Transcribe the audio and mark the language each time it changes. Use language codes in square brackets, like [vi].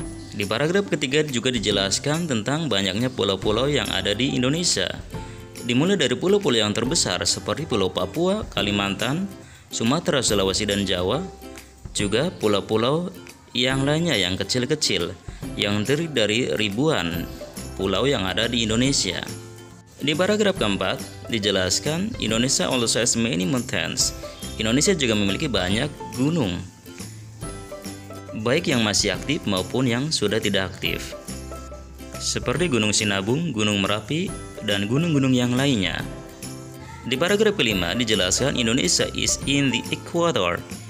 [id] Di paragraf ketiga juga dijelaskan tentang banyaknya pulau-pulau yang ada di Indonesia, dimulai dari pulau-pulau yang terbesar seperti Pulau Papua, Kalimantan, Sumatera, Sulawesi, dan Jawa, juga pulau-pulau yang lainnya yang kecil-kecil yang terdiri dari ribuan pulau yang ada di Indonesia. Di paragraf keempat dijelaskan [en] Indonesia also has many mountains. [id] Indonesia juga memiliki banyak gunung, baik yang masih aktif maupun yang sudah tidak aktif, seperti Gunung Sinabung, Gunung Merapi, dan gunung-gunung yang lainnya. Di paragraf kelima dijelaskan [en] Indonesia is in the equator.